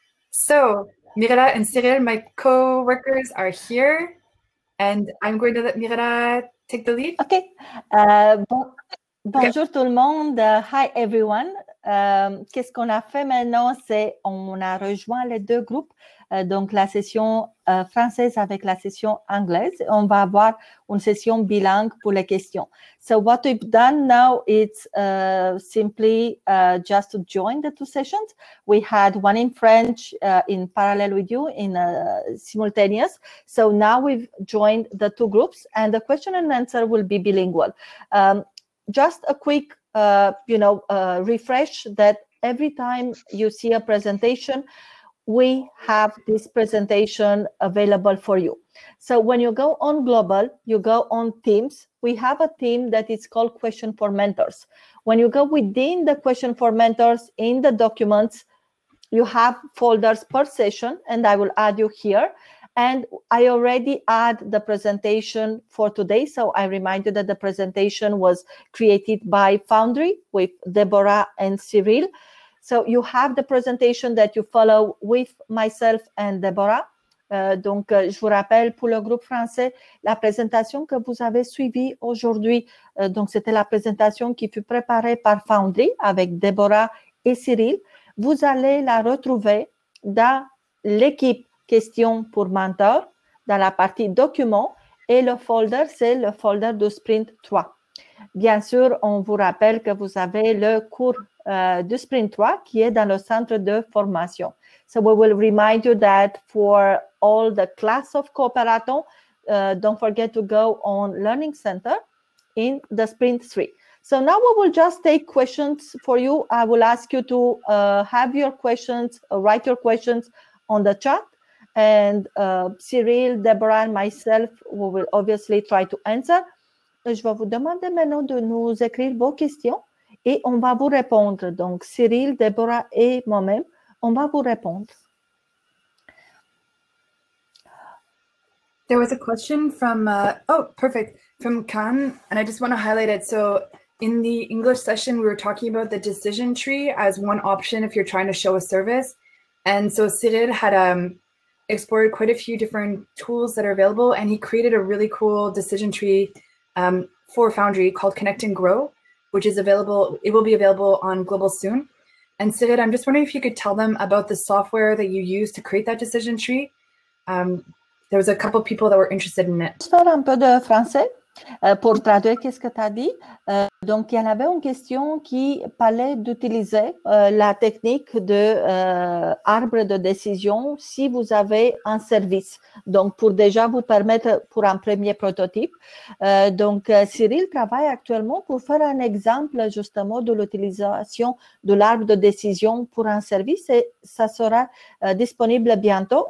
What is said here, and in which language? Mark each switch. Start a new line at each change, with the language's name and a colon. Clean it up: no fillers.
English: So Mirela and Cyril, my co-workers, are here. And I'm going to let Mirela take the lead.
French: Okay. Bonjour tout le monde.
English: Hi everyone.
French: Qu'est-ce qu'on a fait maintenant? C'est on a rejoint les deux groupes, donc la session française avec la session anglaise. On va avoir une session bilingue pour les questions.
English: So what we've done now is simply just to join the two sessions. We had one in French in parallel with you in simultaneous. So now we've joined the two groups, and the question and answer will be bilingual. Just a quick refresh that every time you see a presentation, we have this presentation available for you. So when you go on global, you go on themes, we have a theme that is called question for mentors. When you go within the question for mentors in the documents, you have folders per session, and I will add you here. And I already add the presentation for today. So I remind you that the presentation was created by Foundry with Deborah and Cyril. So you have the presentation that you follow with myself and Deborah.
French: Donc, je vous rappelle, pour le groupe français, la présentation que vous avez suivie aujourd'hui, donc c'était la présentation qui fut préparée par Foundry avec Deborah et Cyril. Vous allez la retrouver dans l'équipe questions pour mentor, dans la partie documents, et le folder, c'est le folder de Sprint 3. Bien sûr, on vous rappelle que vous avez le cours de Sprint 3 qui est dans le centre de formation.
English: So we will remind you that for all the class of Coopérathon, don't forget to go on Learning Center in the Sprint 3. So now we will just take questions for you. I will ask you to have your questions, write your questions on the chat. And Cyril, Deborah, and myself, we will obviously try to answer.
French: Je vais vous demander maintenant de nous écrire vos questions et on va vous répondre. Donc, Cyril, Deborah et moi-même, on va vous répondre.
English: There was a question from, from Khan, and I just want to highlight it. So in the English session, we were talking about the decision tree as one option if you're trying to show a service. And so Cyril had explored quite a few different tools that are available, and he created a really cool decision tree for Foundry called Connect and Grow, which is available. It will be available on Global soon. And Cyril, I'm just wondering if you could tell them about the software that you use to create that decision tree. There was a couple of people that were interested in it.
French: Je parle un peu de français pour traduire qu'est-ce que tu as dit. Donc, il y en avait une question qui parlait d'utiliser la technique de arbre de décision si vous avez un service. Donc, pour déjà vous permettre pour un premier prototype. Donc, Cyril travaille actuellement pour faire un exemple justement de l'utilisation de l'arbre de décision pour un service et ça sera disponible bientôt.